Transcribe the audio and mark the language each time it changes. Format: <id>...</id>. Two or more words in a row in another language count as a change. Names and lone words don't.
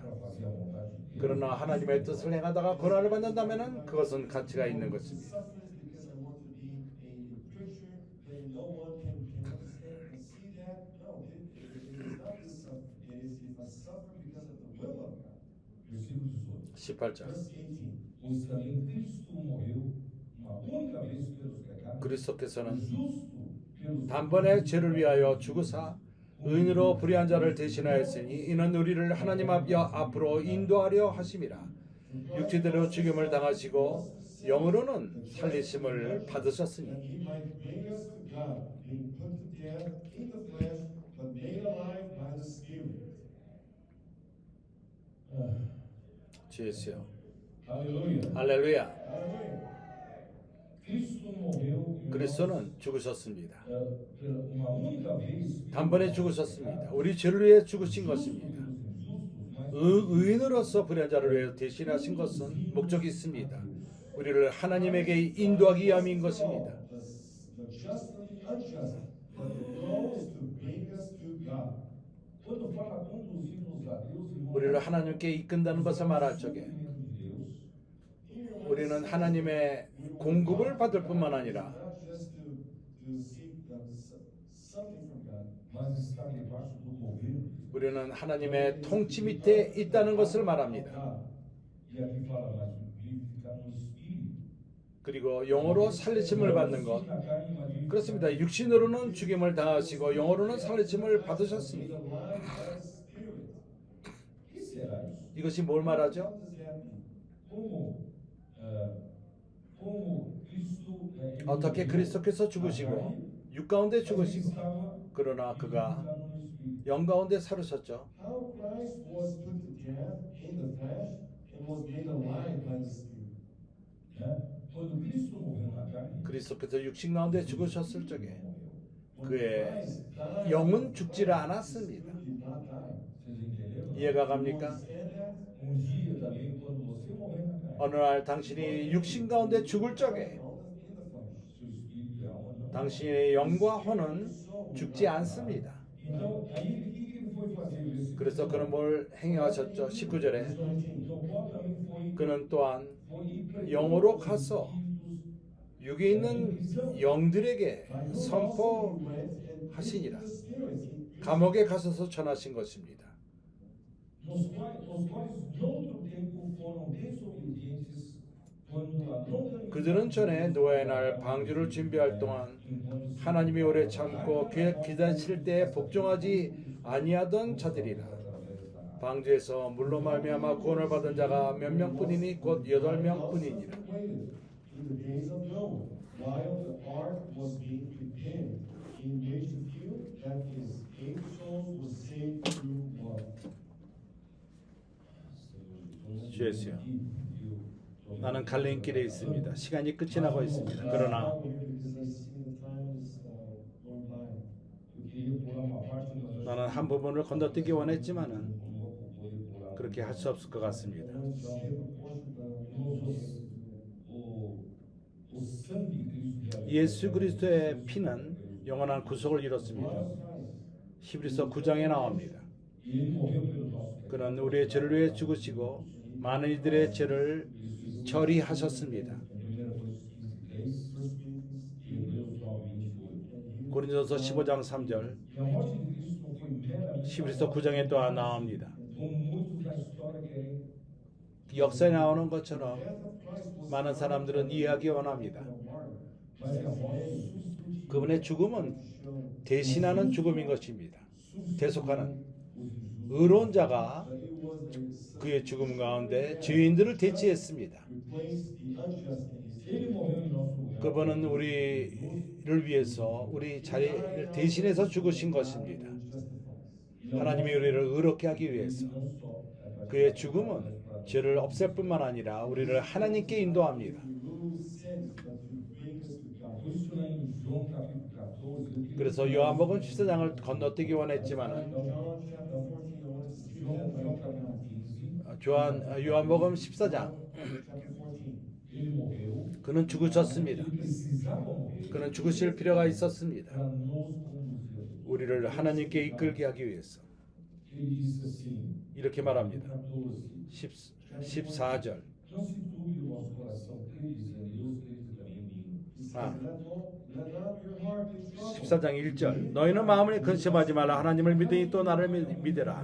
<ko>그러나 하나님의 뜻을 행하다가 고난을 받는다면 그것은 가치가 있는 것입니다.</ko> <pt>Versículo</pt> <ko>18절</ko> <pt>Pois também Cristo morreu uma única vez pelos pecados,</pt> <ko>그리스도께서는</ko> <pt>justo pelos</pt> <ko>단번에 죄를 위하여 죽으사 의인으로 불의한 자를 대신하였으니 이는 우리를 하나님 앞으로 인도하려 하심이라. 육체대로 죽임을 당하시고 영으로는 살리심을 받으셨으니.</ko> <en>That he might bring us to God, being put to death in the flesh, but made alive by the Spirit.</en> <ko>주 예수여,</ko> <pt>Aleluia.</pt> <ko>할렐루야.</ko> <pt>Cristo morreu</pt> <ko>그리스도는 죽으셨습니다.</ko> <pt>uma única vez</pt> <ko>단번에 죽으셨습니다. 우리 죄를 위해 죽으신 것입니다. 의인으로서 불의한 자를 위해 대신하신 것은 목적이 있습니다. 우리를 하나님에게 인도하기 위함인 것입니다.</ko> <en>The justly unjust, but the law is to bring us to God.</en> <pt>quando fala conduzir-nos a Deus, irmão,</pt> <ko>우리를 하나님께 이끈다는 것을 말할 적에 우리는 하나님의 공급을 받을 뿐만 아니라</ko> <en>Not just to seek something from God,</en> <pt>mas está debaixo do governo</pt> <ko>우리는 하나님의 통치 밑에 있다는 것을 말합니다.</ko> <pt>e aqui fala mais vivificar no espírito.</pt> <ko>그리고 영으로 살리심을 받는 것.</ko> <pt>Na carne, mas vivificar</pt> <ko>그렇습니다. 육신으로는 죽임을 당하시고 영으로는 살리심을 받으셨습니다.</ko> <en>alive by the Spirit.</en> <ko>이것이 뭘 말하죠?</ko> <en>What does that mean?</en> <pt>Como Cristo ele</pt> <ko>어떻게</ko> <pt>morreu</pt> <ko>그리스도께서</ko> <pt>na</pt> <ko>죽으시고</ko> <pt>carne,</pt> <ko>육 가운데</ko> <pt>mas ele</pt> <ko>죽으시고</ko> <pt>estava</pt> <ko>그러나 그가</ko> <pt>vivificado no Espírito.</pt> <ko>영 가운데 사르셨죠.</ko> <en>How Christ was put to death in the flesh and was made alive by the Spirit.</en> <pt>Né? Quando Cristo morreu na carne,</pt> <ko>그리스도께서 육신 가운데 죽으셨을 적에</ko> <en>When</en> <ko>그의</ko> <en>Christ died,</en> <ko>영은 죽지를 않았습니다.</ko> <en>He did not die.</en> <pt>vocês entenderam?</pt> <ko>이해가</ko> <en>You</en> <ko>갑니까?</ko> <en>understand that?</en> <pt>Dia também, quando você morrer na carne,</pt> <ko>어느 날 당신이 육신 가운데 죽을 적에</ko> <en>In the flesh.</en> <pt>seu espírito e alma não.</pt> <ko>당신의 영과 혼은 죽지 않습니다.</ko> <pt>Então, aí o que ele foi fazer? Versículo</pt> <ko>그래서 그는 뭘 행하셨죠? 19절에</ko> <pt>Então, Paulo também foi</pt> <ko>그는 또한</ko> <pt>ir pregar</pt> <ko>영으로</ko> <pt>aos</pt> <ko>가서</ko> <pt>espíritos</pt> <ko>육에 있는 영들에게</ko> <en>He</en> <ko>선포하시니라.</ko> <en>went and preached the Spirit. He</en> <ko>감옥에 가셔서 전하신 것입니다.</ko> <pt>nos quais noutro tempo foram desobedientes quando a longa</pt> <ko>그들은 전에 노아의 날 방주를 준비할 동안 하나님이 오래 참고 기다리실 때에 복종하지 아니하던 자들이라. 방주에서 물로 말미암아 구원을 받은 자가 몇 명뿐이니 곧 8명뿐이니라.</ko> <en>waited in the days of Noah, while the ark was being prepared, in which the few, that is, 8 souls, was saved through water.</en> <ko>주예수요. 나는 갈림길에 있습니다. 시간이 끝이 나고 있습니다. 그러나</ko> <en>Because I see the time is going by.</en> <pt>eu queria pular uma parte, mas eu</pt> <ko>나는 한 부분을 건너뛰기 원했지만은 그렇게 할 수 없을 것 같습니다.</ko> <en>I want to skip a portion,</en> <pt>o sangue de Cristo já</pt> <ko>예수 그리스도의 피는 영원한 구속을 이뤘습니다. 히브리서 9장에 나옵니다.</ko> <pt>e ele morreu pelo nosso pecado.</pt> <ko>그는 우리의 죄를 위해 죽으시고 많은 이들의 죄를 처리하셨습니다.</ko> <pt>Em 1 Coríntios 15:3 e Hebreus 9:28.</pt> <ko>고린도서 15장 3절,</ko> <pt>E a morte de Cristo não foi meramente</pt> <ko>히브리서 9장에 또한 나옵니다.</ko> <pt>como muitos da história querem.</pt> <ko>역사에 나오는 것처럼</ko> <en>death of Christ was</en> <ko>많은 사람들은 이해하기 원합니다.</ko> <pt>Mas é a morte substitutiva.</pt> <ko>그분의 죽음은 대신하는 죽음인 것입니다. 대속하는 의로운 자가</ko> <en>It was</en> <ko>그의 죽음 가운데 죄인들을 대체했습니다.</ko> <en>replaced the unjust in his</en> <pt>Ele morreu em nosso lugar.</pt> <ko>그분은 우리를 위해서 우리 자리를 대신해서 죽으신 것입니다. 하나님이 우리를 의롭게 하기 위해서</ko> <pt>Não só</pt> <ko>그의 죽음은 죄를 없앨 뿐만 아니라 우리를 하나님께 인도합니다.</ko> <en>remove sins, but to bring us to God.</en> <pt>por isso lá em João capítulo 14, eu queria</pt> <ko>그래서 요한복음 14장을 건너뛰기 원했지만은</ko> <en>John chapter 14, I want to skip João that</en> <pt>capítulo 15,</pt> <ko>요한복음 14장</ko> <en>chapter 14.</en> <pt>ele morreu.</pt> <ko>그는 죽으셨습니다.</ko> <pt>Ele precisava morrer</pt> <ko>그는 죽으실 필요가 있었습니다.</ko> <pt>para nos conduzir.</pt> <ko>우리를 하나님께 이끌게 하기 위해서</ko> <pt>Ele disse assim,</pt> <ko>이렇게 말합니다. 14, 14절</ko> <pt>não se turbe o vosso coração, credes em Deus, crede também em mim.</pt> <en>He said, Ah. let not your heart be troubled.</en> <ko>14장 1절 너희는 마음을 근심하지 말라 하나님을 믿으니 또 나를 믿으라.</ko>